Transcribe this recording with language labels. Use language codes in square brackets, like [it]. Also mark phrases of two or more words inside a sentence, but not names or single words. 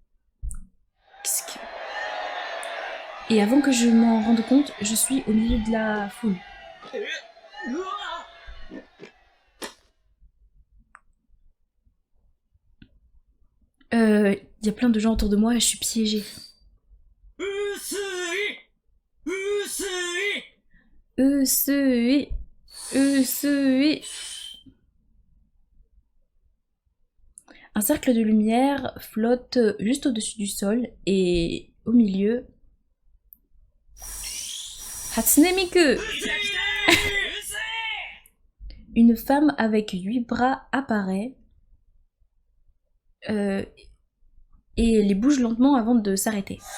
[fr] Et avant que je m'en rende compte, je suis au milieu de la foule. うわ Y a plein de gens autour de moi et je suis piégée. [ja] 薄い薄い [fr] Un cercle de lumière flotte juste au-dessus du sol et au milieu, Hatsune Miku. Une femme avec 8 bras apparaît et les bouge lentement avant de s'arrêter.